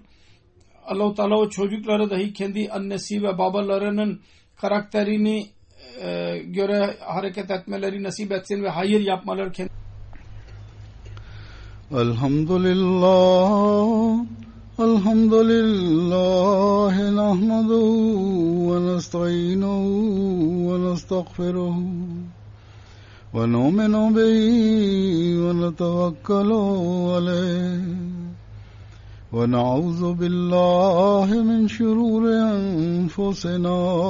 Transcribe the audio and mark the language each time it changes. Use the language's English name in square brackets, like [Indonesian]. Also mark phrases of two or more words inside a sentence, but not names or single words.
[Turkish] Allah-u Teala o çocukları dahi kendi annesi ve babalarının karakterini göre hareket etmeleri nasip etsin ve hayır yapmaları kendi. [Arabic] الحمد لله نحمده و ونستعينه ونستغفره ونؤمن به ونتوكل عليه ونعوذ بالله من شرور أنفسنا